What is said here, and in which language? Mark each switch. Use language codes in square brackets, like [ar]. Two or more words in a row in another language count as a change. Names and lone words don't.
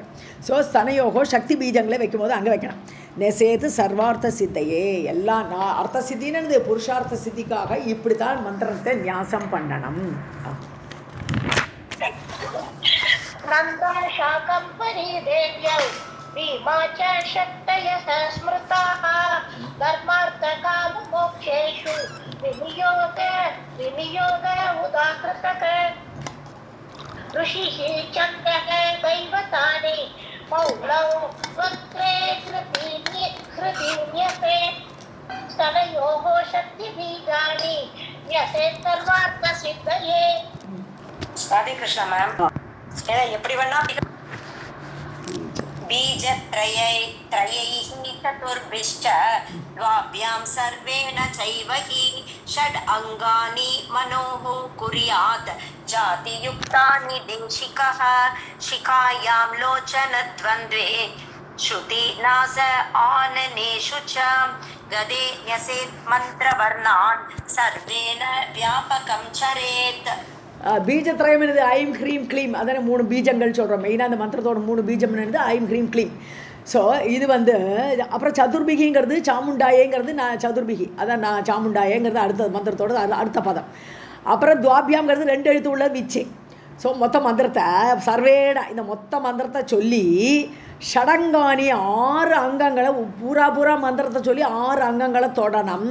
[ta] ஸோ ஸ்தனயோகோ சக்தி பீஜங்களை வைக்கும்போது அங்கே வைக்கணும். [sa] न्यसेत् सर्वार्थ सिद्धये. [ta] எல்லாம் அர்த்த சித்தின்னு புருஷார்த்த சித்திக்காக இப்படி தான் மந்திரத்தை நியாசம் பண்ணணும். [sa] नन्दा शाकम्भरी देव्यौ भीमा च शक्तयः स्मृताः धर्मार्थकाम मोक्षेषु विनियोग उदाहृतः ऋषिः चण्डः दैवतानि मौलौ वक्त्रे हृदीन्यसे स्तनयोः शक्तिबीजानि न्यसेत् सर्वार्थसिद्धये. [ta] ராதே கிருஷ்ணா மேம். எப்படி வேணா [sa] बीजत्रयैः चतुर्भिश्च द्वाभ्यां सर्वेण चैव हि षड् अङ्गानि मनोः कुर्यात् जातियुक्तानि देशिकः शिखायां लोचनद्वन्द्वे श्रुतिनास आननेषु च गदे न्यसेत् मन्त्रवर्णान् सर्वेण व्यापकं चरेत्. [ta] பீஜத்ரயம் என்னது? ஐம் ஹ்ரீம் க்ளீம். அதான 3 பீஜங்கள் சொல்கிறோம். மெயினாக அந்த மந்திரத்தோட 3 பீஜம் என்னது? ஐம் ஹ்ரீம் க்ளீம். ஸோ இது வந்து அப்புறம் சதுர்பிகிங்கிறது சாமுண்டாயேங்கிறது நான் சதுர்பிகி, அதான் நான் சாமுண்டாயேங்கிறது அடுத்த மந்திரத்தோட அடுத்த பதம். அப்புறம் துவாபியாங்கிறது 2 எழுத்து உள்ள விச்சை. ஸோ மொத்த மந்திரத்தை சர்வேட இந்த மொத்த மந்திரத்தை சொல்லி ஷடங்கானி 6 அங்கங்களை பூரா மந்திரத்தை சொல்லி 6 அங்கங்களை தொடணும்.